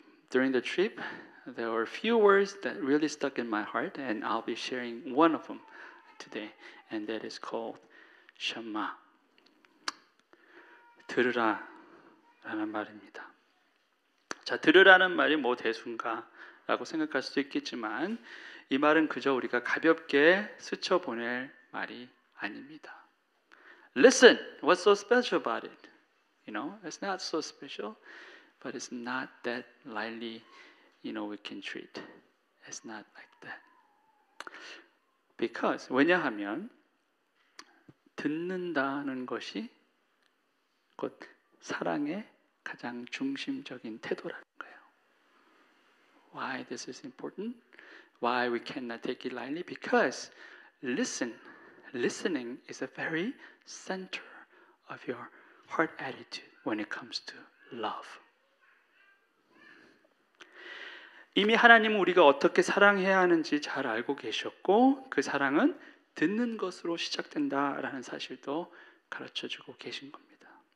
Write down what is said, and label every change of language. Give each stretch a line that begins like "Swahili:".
English: During the trip, there were a few words that really stuck in my heart, and I'll be sharing one of them today, and that is called Shema.
Korean: 들으라 라는 말입니다. 자, 들으라는 말이 뭐 대수인가라고 생각할 수도 있겠지만 이 말은 그저 우리가 가볍게 스쳐보낼 말이 아닙니다.
English: Listen, what's so special about it? You know, it's not so special, but it's not that lightly, we can treat. It's not like that. Because,
Korean: 왜냐하면 듣는다는 것이 곧 사랑의 가장 중심적인 태도라는 거예요.
English: Why this is important? Why we cannot take it lightly? Because listening is a very center of your heart attitude when it comes to love.
Korean: 이미 하나님은 우리가 어떻게 사랑해야 하는지 잘 알고 계셨고 그 사랑은 듣는 것으로 시작된다라는 사실도 가르쳐주고 계신 겁니다.